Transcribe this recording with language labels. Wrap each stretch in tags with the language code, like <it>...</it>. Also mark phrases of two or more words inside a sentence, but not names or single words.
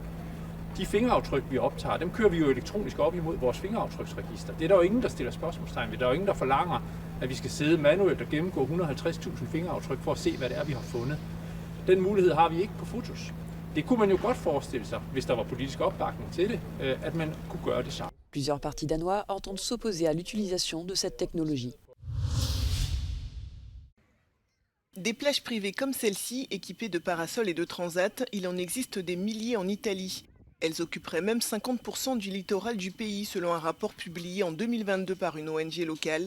<da>De fingeraftryk, vi optager, dem kører vi jo elektronisk op imod vores fingeraftryksregister. Det er der jo ingen, der stiller spørgsmålstegn ved. Der er jo ingen, der forlanger, at vi skal sidde manuelt og gennemgå 150.000 fingeraftryk for at se, hvad det er, vi har fundet. Den mulighed har vi ikke på fotos. Det kunne man jo godt forestille sig, hvis der var politisk opbakning til det, at man kunne gøre det samme.</da> <fr>Plusieurs partis danois entendent s'opposer à l'utilisation de cette technologie. Des plages privées comme celle-ci, équipées de parasols et de transats, il en existe des milliers en Italie. Elles occuperaient même 50% du littoral du pays, selon un rapport publié en 2022 par une ONG locale.</fr>